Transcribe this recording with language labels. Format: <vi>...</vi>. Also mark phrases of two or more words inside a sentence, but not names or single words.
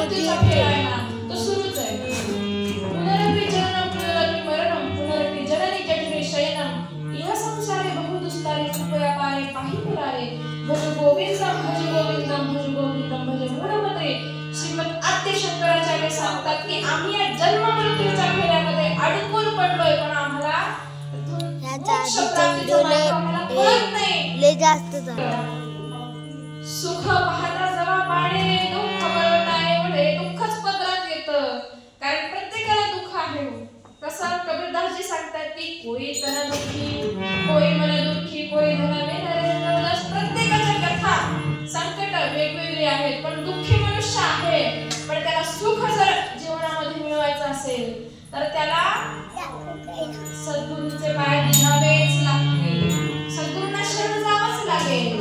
<mr>पुढचा खेळ आहे ना तो सुरूच आहे.</mr> <sa>पुनरपि जननम पुनरपि मरणम पुनरपि जननी जठरे शयनम इह संसारे बहुदुस्तारे कृपया पारे पाहि मुरारे भज गोविंदम भज गोविंदम भज गोविंदम भज मूढमते.</sa> <mr>श्रीमद आद्य शंकराचार्य सांगतात की आम्ही या जन्म मृत्यूच्या खेळामध्ये अडकून पडलोय, पण आम्हाला मोक्ष प्राप्तीचा मार्ग आम्हाला कळत नाही. लय जास्त झालं. सुख पाहता जवा पाडे दुःख बळवटा एवढे दुःखच पदरात येतं, कारण प्रत्येकाला दुःख आहे. कसं कबीरदासजी सांगतात की</mr> <hi>कोई तन दुःखी कोई मन दुःखी कोई धन में नरेंद्र.</hi> <mr>प्रत्येकाच्या कथा संकट वेगवेगळी आहेत, पण दुःखी मनुष्य आहे. पण त्याला सुख जर जीवनामध्ये मिळवायचं असेल तर त्याला सद्गुरूंचे पाय धरावेच लागतील, सद्गुरूंना शरण जावंच लागेल.</mr>